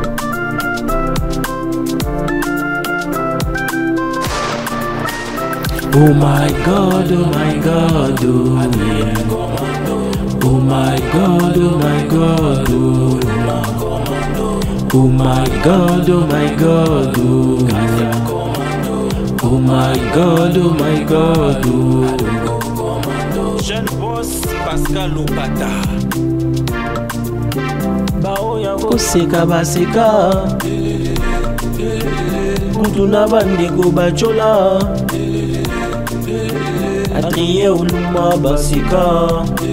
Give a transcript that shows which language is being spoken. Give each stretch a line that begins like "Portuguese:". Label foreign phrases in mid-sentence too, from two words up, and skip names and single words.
English: Oh my God, oh my God, oh. Oh my God, oh my God, oh. Oh my God, oh my God, oh. Oh my God, oh my God, oh.
French: jeune boss Pascal Okata.
Lingala: baoya koseka baseka kutu na bandeko bachola Adrien Oluma baseka